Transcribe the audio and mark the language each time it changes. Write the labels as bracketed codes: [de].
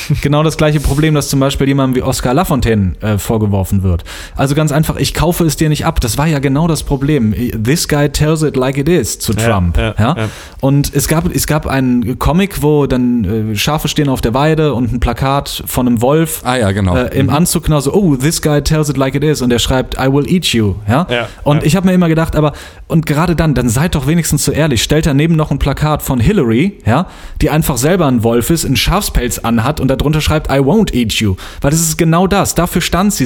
[de] Genau das gleiche Problem, das zum Beispiel jemandem wie Oscar Lafontaine vorgeworfen wird. Also ganz einfach, ich kaufe es dir nicht ab. Das war ja genau das Problem. [en] This guy tells it like it is [de] zu Trump. Ja. Und es gab einen Comic, wo dann Schafe stehen auf der Weide und ein Plakat von einem Wolf im Anzug, genau so, oh, [en] this guy tells it like it is, [de] und er schreibt, [en] I will eat you. [de] Ja. Ich habe mir immer gedacht, aber und gerade dann seid doch wenigstens so ehrlich, stellt daneben noch ein Plakat von Hillary, die einfach selber ein Wolf ist, einen Schafspelz anhat und darunter schreibt, [en] I won't eat you. [de] Weil das ist genau das. Dafür stand sie.